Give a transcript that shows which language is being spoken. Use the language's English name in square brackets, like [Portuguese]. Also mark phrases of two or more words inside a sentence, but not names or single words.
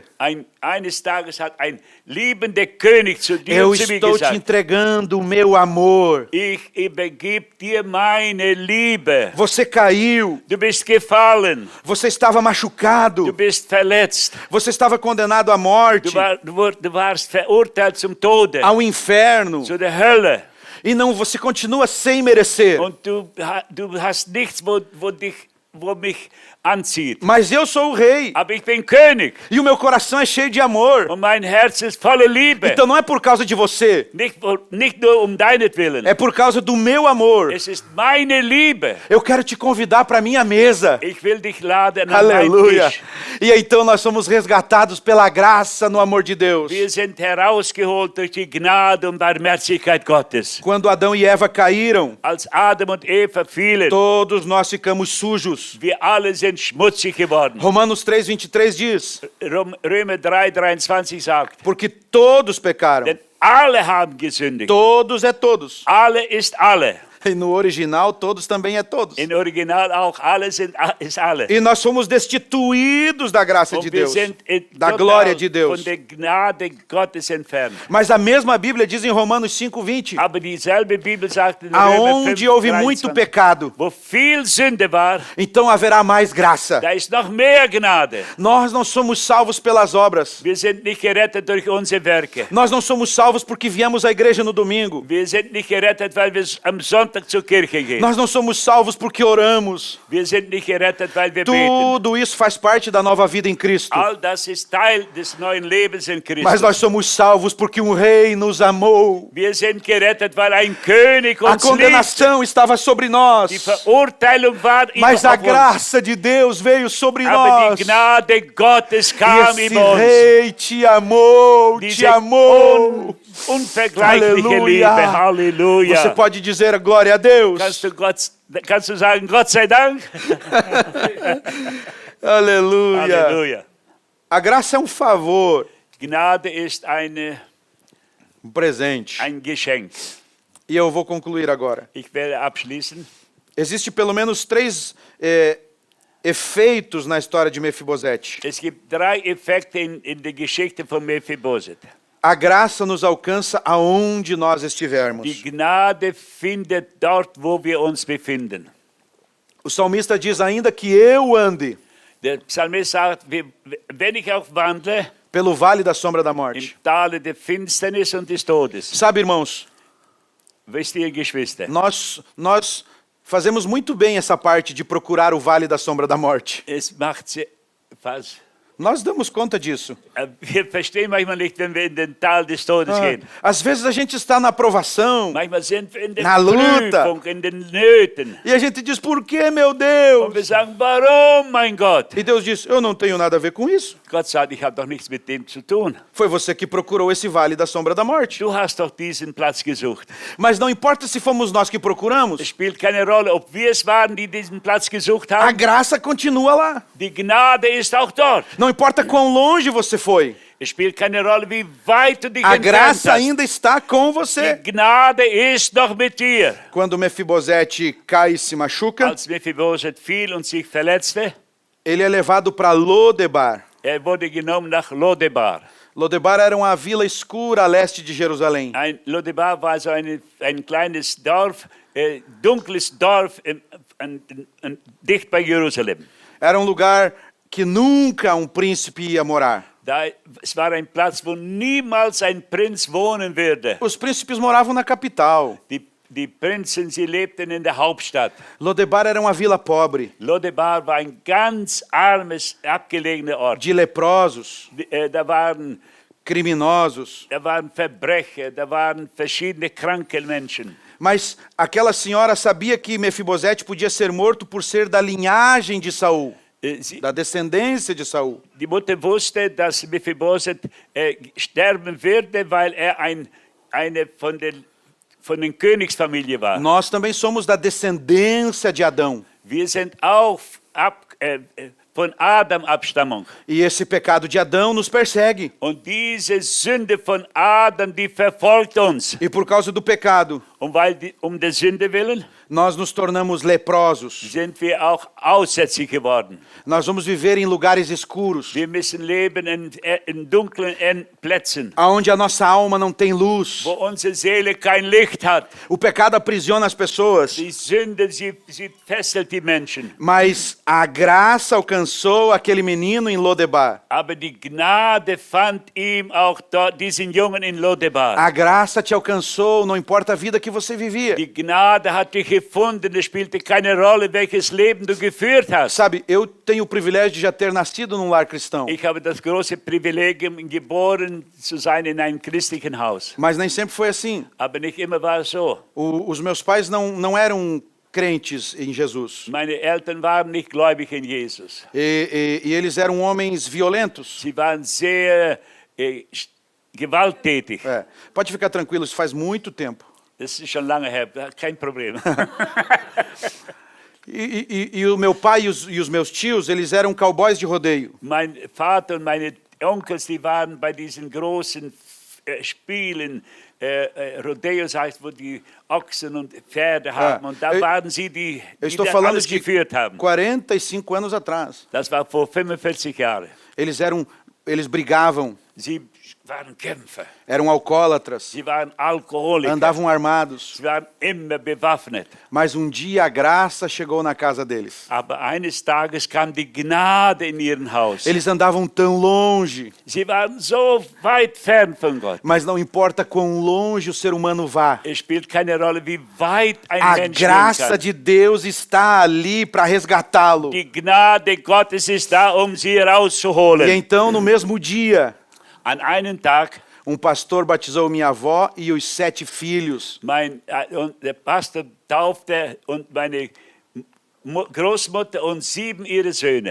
[German] eines Tages hat ein liebender König zu dir [Portuguese] eu [German] und zu mir [Portuguese] estou te [German] gesagt, [Portuguese] entregando o meu amor. [German] ich übergebe dir meine Liebe. [Portuguese] Você caiu, [German] Du bist gefallen, [Portuguese] você estava machucado, [German] du bist verletzt, [Portuguese] você estava condenado à morte, [German] du warst verurteilt zum Tode, [Portuguese] ao inferno, [German] zu der Hölle. [Portuguese] e não, você continua sem merecer. [German] Und du hast nichts, wo mich anzieht. [Portuguese] Mas eu sou o rei, [German] Aber ich bin König [Portuguese] e o meu coração é cheio de amor. [German] und mein Herz ist voller Liebe. [Portuguese] Então não é por causa de você, [German] Nicht nur um deinetwillen. [Portuguese] é por causa do meu amor. [German] Es ist meine Liebe. [Portuguese] Eu quero te convidar para minha mesa. [German] Ich will dich laden an meinen [Portuguese] Aleluia. [German] Tisch. [Portuguese] E então nós somos resgatados pela graça no amor de Deus. [German] Wir sind herausgeholt durch die Gnade und Barmherzigkeit Gottes. [Portuguese] Quando Adão e Eva caíram, [German] Als Adam und Eva fielen, [Portuguese] todos nós ficamos sujos. [German] wir alle sind schmutzig geworden. [Portuguese] Romanos 3:23 diz: [German] Römer 3,23 sagt, [Portuguese] porque todos pecaram. [German] denn alle haben gesündigt. [Portuguese] Todos é todos. [German] Alle ist alle. [Portuguese] E no original, todos também é todos. [German] Im Original auch alle ist alle. [Portuguese] E nós fomos destituídos da graça de [German] Und wir [Portuguese] Deus, [German] sind [Portuguese] da total glória de Deus. [German] von der Gnade Gottes entfernt. [Portuguese] Mas a mesma Bíblia diz em Romanos 5:20, [German] Aber dieselbe Bibel sagt in Römer [Portuguese] aonde houve muito [German] 5,23, [Portuguese] pecado, [German] wo viel Sünde war, [Portuguese] então haverá mais graça. [German] da ist noch mehr Gnade. [Portuguese] Nós não somos salvos pelas obras. [German] Wir sind nicht gerettet durch unsere Werke. [Portuguese] Nós não somos salvos porque viemos à igreja no domingo. [German] Wir sind nicht gerettet, weil wir am Sonntag zur Kirche gehen. [Portuguese] Nós não somos salvos porque oramos. [German] Wir sind nicht gerettet, weil wir beten. [Portuguese] Tudo isso faz parte da nova vida em Cristo. [German] All das ist Teil des neuen Lebens in [Portuguese] Mas [German] Christus. [Portuguese] nós somos salvos porque um rei nos amou. [German] Wir sind gerettet, weil ein König [Portuguese] A [German] uns liebt. [Portuguese] condenação estava sobre nós. [German] Die Verurteilung war [Portuguese] Mas a [German] auf uns. [Portuguese] graça de Deus veio sobre [German] Aber [Portuguese] nós. [German] die Gnade Gottes [Portuguese] E [German] kam [Portuguese] esse [German] über uns. [Portuguese] rei te amou, te [German] Diese [Portuguese] amou. [German] unvergleichliche Liebe. Halleluja. [Portuguese] Você pode dizer a glória a Deus. [German] Kannst du sagen, Gott sei Dank? [Portuguese] Aleluia. [German] Halleluja. [Portuguese] A graça é um favor, [German] Gnade ist [Portuguese] um presente. [German] ein Geschenk. [Portuguese] E eu vou concluir agora. [German] Ich werde abschließen. [Portuguese] Existe pelo menos 3 efeitos na história de Mefibosete. [German] Es gibt 3 Effekte in der Geschichte von Mephibosheth. [Portuguese] A graça nos alcança aonde nós estivermos. [German] Die Gnade findet dort, wo wir uns befinden. [Portuguese] O salmista diz: ainda que eu ande [German] Der Psalmist sagt, wenn ich auch wandle [Portuguese] pelo vale da sombra da [German] im [Portuguese] morte. [German] Tale der Finsternis und des Todes. [Portuguese] Sabe, irmãos, [German] Wisst ihr, Geschwister, [Portuguese] nós fazemos muito bem essa parte de procurar o vale da sombra da morte. [German] es macht was. [Portuguese] Nós damos conta disso. [German] Wir verstehen manchmal nicht, wenn wir in den Tal des Todes gehen. [Portuguese] Às vezes a gente está na provação [German] Manchmal sind wir in der [Portuguese] Na luta. [German] Prüfung, in den Nöten. [Portuguese] e a gente diz: por que, meu [German] Und [Portuguese] Deus? [German] wir sagen, warum, mein Gott? [Portuguese] E Deus diz: eu não tenho nada a ver com isso. [German] Gott sagt, ich habe doch nichts mit dem zu tun. [Portuguese] Foi você que procurou esse vale da sombra da morte. [German] Du hast doch diesen Platz gesucht. [Portuguese] Mas não importa se fomos nós que [German] Es [Portuguese] procuramos, [German] spielt keine Rolle, ob wir es waren, die diesen Platz gesucht [Portuguese] a [German] haben. [Portuguese] graça continua lá. [German] Die Gnade ist auch dort. [Portuguese] Não importa quão longe você foi, [German] Es spielt keine Rolle, wie weit du dich [Portuguese] a [German] entfernt [Portuguese] graça [German] hast. [Portuguese] ainda está com você. [German] Die Gnade ist noch mit dir. [Portuguese] Quando Mefibosete cai e se machuca, [German] Als Mephibosheth fiel und sich verletzte, [Portuguese] ele é levado para Lodebar. [German] wurde genommen nach Lodebar. [Portuguese] Lodebar era uma vila escura a leste de Jerusalém. [German] Lodebar war so ein kleines Dorf, dunkles Dorf dicht bei Jerusalem. [Portuguese] Era um lugar que nunca um príncipe ia morar. [German] Es war ein Platz, wo niemals ein Prinz wohnen würde. [Portuguese] Os príncipes moravam na capital. [German] Die Prinzen, sie lebten in der Hauptstadt. [Portuguese] Lodebar era uma vila pobre, [German] Lodebar war ein ganz armes, abgelegener Ort. [Portuguese] de leprosos, [German] Da waren [Portuguese] criminosos. [German] Verbrecher, da waren verschiedene kranke Menschen. [Portuguese] Mas aquela senhora sabia que Mefibosete podia ser morto por ser da linhagem de Saul. da descendência de Saul. [German] Die Mutter wusste, dass Mephibosheth sterben würde, weil eine von der Königsfamilie war. [Portuguese] Nós também somos da descendência de Adão. [German] Wir sind auch von Adam Abstammung. [Portuguese] E esse pecado de Adão nos persegue. [German] Und diese Sünde von Adam, die verfolgt uns. [Portuguese] E por causa do pecado, [German] Um der Sünde willen [Portuguese] nós nos tornamos leprosos. [German] sind wir auch aussätzlich geworden. [Portuguese] Nós vamos viver em lugares escuros, [German] Wir müssen leben in dunklen Plätzen, [Portuguese] aonde a nossa alma não tem luz. [German] wo unsere Seele kein Licht hat. [Portuguese] O pecado aprisiona as pessoas, [German] Die Sünde, sie fesselt die Menschen. [Portuguese] mas a graça alcançou aquele menino em Lodebar. [German] Aber die Gnade fand ihm auch dort, diesen Jungen in Lodebar. [Portuguese] A graça te alcançou, não importa a vida que você vivia. [German] Die Gnade hat dich gefunden, es spielte keine Rolle, welches Leben du geführt hast. [Portuguese] Sabe, eu tenho o privilégio de já ter nascido num lar cristão, [German] Ich habe das große Privileg, geboren zu sein in einem christlichen Haus. [Portuguese] mas nem sempre foi assim. [German] Aber nicht immer war es so. [Portuguese] Os meus pais não eram crentes em Jesus. [German] Meine Eltern waren nicht gläubig in Jesus. [Portuguese] E eles eram homens violentos. [German] Sie waren sehr gewalttätig. [Portuguese] É. Pode ficar tranquilo, isso faz muito tempo. [German] Das ist schon lange her, kein Problem. [Portuguese] E o meu pai e os meus tios, eles eram cowboys de rodeio. [German] Mein Vater und meine Onkels, die waren bei diesen großen Spielen, Rodeos heißt, wo die Ochsen und Pferde haben. Und da waren sie, die [Portuguese] estou [German] da [Portuguese] falando [German] alles [Portuguese] de [German] geführt haben. [Portuguese] 45 anos atrás. [German] Das war vor 45 Jahren. [Portuguese] Eles brigavam, [German] Sie waren Kämpfer. [Portuguese] eram alcoólatras, [German] Sie waren Alkoholiker. [Portuguese] andavam armados. [German] Sie waren immer bewaffnet. [Portuguese] Mas um dia a graça chegou na casa deles. [German] Aber eines Tages kam die Gnade in ihren Haus. [Portuguese] Eles andavam tão longe, [German] Sie waren so weit fern von Gott. [Portuguese] mas não importa quão longe o ser humano vá. [German] Es spielt keine Rolle, wie weit ein [Portuguese] A [German] Mensch gehen [Portuguese] graça [German] kann. [Portuguese] de Deus está ali para resgatá-lo. [German] Die Gnade Gottes ist da, sie [Portuguese] E [German] herauszuholen. [Portuguese] então, no mesmo dia, [German] An einem Tag, [Portuguese] pastor batizou minha avó e os 7 filhos. [German] und der Pastor taufte und meine Großmutter und 7 ihre Söhne.